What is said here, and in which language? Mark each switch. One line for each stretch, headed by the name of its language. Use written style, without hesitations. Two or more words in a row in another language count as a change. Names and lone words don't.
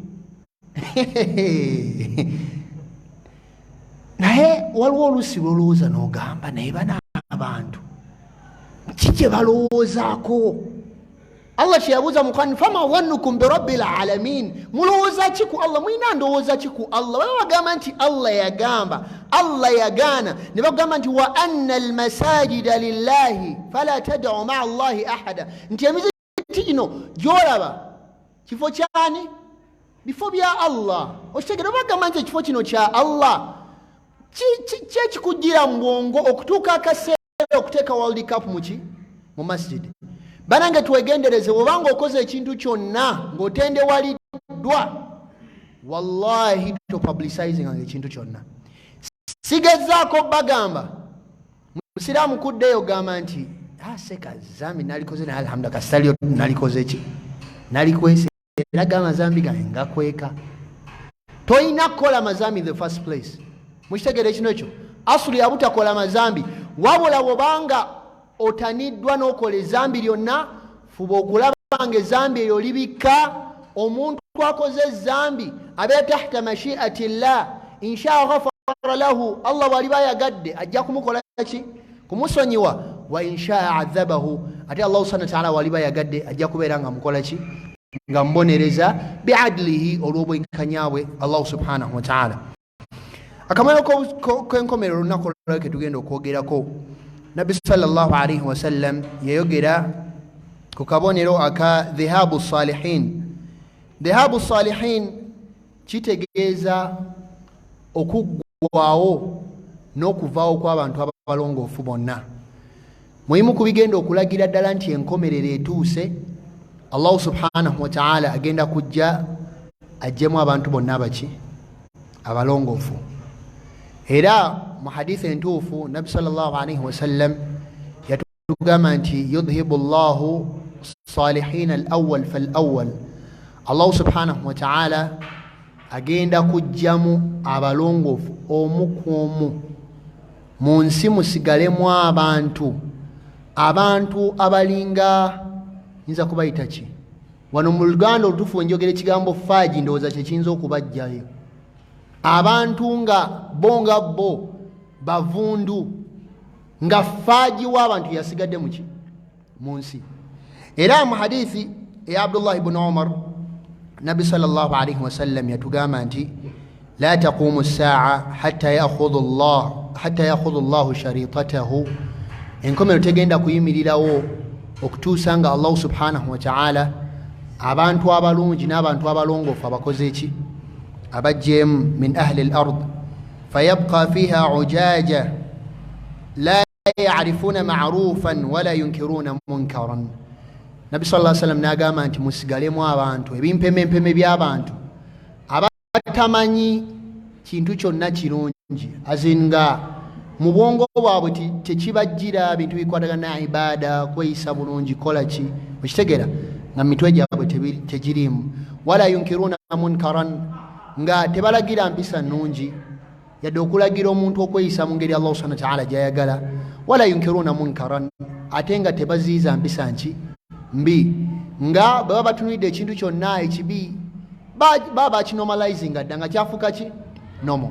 Ganda: naye waliwo oluusi lwolowooza n'ogamba naye bana abantu kiki balowoozaako Allah kyeyabuuza mu Qur'an
Arabic: فما ظنكم برب العالمين
Ganda: mulowooza ki ku Allah mulina ndowooza ki ku Allah baba bagamba nti Allah yagamba Allah yagaana ne bagamba nti
Arabic: وأن المساجد لله فلا تدعوا مع الله أحدا
Ganda: nti emizikiti gino gyolaba kifo kyani bifo bya Allah okitegera bagamba nti ekifo kino kya Allah kyekikugira mu bwongo okutuuka akaseera okuteeka
English: world cup
Ganda: mu masjid banange twegendereze obanga okoze ekintu kyonna ng'otendewaliddwa wallahi to publicizing ekintu kyonna sigezaako bagamba musiraamu kuddeyo gamba nti seka zambi nalikoze naye alhamdulillah kasitaliyo nalikoze ki nalikwese era gamba zambi gange ngakweka toyina kukola mazambi
English: in the first place
Ganda: mukitegere kino ekyo asuli yabutakola mazambi wabula bwobanga otaniddwa n'okola ezambi lyonna fuba okulaba nga ezambi eryo libikka omuntu akoze ezambi abeera
Arabic: تحت مشيئة الله إن شاء غفر له
Ganda: Allah bw'aliba yagadde ajja kumukola ki kumusonyiwa
Arabic: وإن شاء عذبه
Ganda: ate
Arabic: الله سبحانه وتعالى
Ganda: bw'aliba yagadde ajja kubeera nga mukola ki nga mbonereza biadlihi olw'obwenkanyabwe
Arabic: الله سبحانه وتعالى
Ganda: akamaro k'enkomerero olunaku olulala ke tugenda okwogerako Nabi
Arabic: صلى الله عليه وسلم
Ganda: yayogera ku kabonero aka
Arabic: ذهاب الصالحين. ذهاب الصالحين
Ganda: kitegeeza okuggwaawo n'okuvaawo kw'abantu abalongoofu bonna. Mulimu ku bigenda okulagira ddala nti enkomerero etuuse,
Arabic: الله سبحانه وتعالى
Ganda: agenda kujja ajjemu abantu bonna abaki abalongoofu. Era mu hadithi entuufu Nabi
Arabic: صلى الله عليه وسلم
Ganda: yatugamba nti
Arabic: يذهب الله الصالحين الأول فالأول. الله سبحانه وتعالى
Ganda: agenda kujjamu abalongoofu omu ku omu mu nsi musigalemu abantu abalinga nza kubayita ki wano mu Luganda olutufu njogera ekigambo faaji ndowooza kye kiyinza okubajjayo abantu nga bo bavundu nga faaji w'abantu yasigadde muki mu nsi. Era mu hadithi ya Abdullah ibn Umar Nabi
Arabic: صلى الله عليه وسلم
Ganda: yatugamba nti
Arabic: لا تقوم الساعة حتى يأخذ الله شريطته.
Ganda: Enkomero tegenda kuyimirirawo okutuusa nga
Arabic: الله سبحانه وتعالى
Ganda: abantu abalungi n'abantu abalongoofu abakoze eki abajjemu
Arabic: من أهل الأرض فيبقى فيها عجاجة لا يعرفون معروفا ولا ينكرون منكرا.
Ganda: Nabi
Arabic: صلى الله عليه وسلم
Ganda: n'agamba nti musigalemu abantu ebimpemempeme by'abantu abatamanyi kintu kyonna kirungi azinga mu bwongo bwabwe tekibajjira bintu bikwatagana na ibada kweyisa bulungi kola ki okitegeera nga mitwe gyabwe tegirimu
Arabic: ولا ينكرون منكرا
Ganda: nga tebalagira mpisa nnungi yadde okulagira omuntu okweyisa mu ngeri
Arabic: الله سبحانه وتعالى
Ganda: gyayagala
Arabic: ولا ينكرون منكرا
Ganda: ate nga tebaziiza mpisa nki mbi nga baba batunulidde ekintu kyonna ekibi baba bakinomalizinga dda nga kyafuuka ki nomo.